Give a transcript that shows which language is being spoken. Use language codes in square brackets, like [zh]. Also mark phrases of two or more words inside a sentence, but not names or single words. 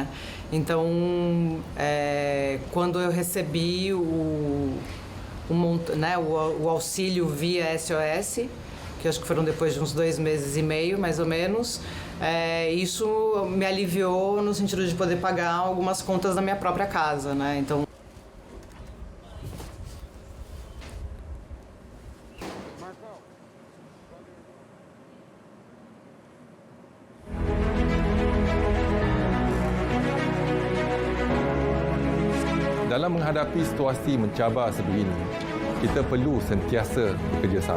[pt] Então, quando eu recebi o auxílio via SOS, que acho que foram depois de uns 2 meses e meio, mais ou menos, isso me aliviou no sentido de poder pagar algumas contas da minha própria casa, né? Então, [ms] dalam menghadapi situasi mencabar sebegini, kita perlu sentiasa bekerjasama.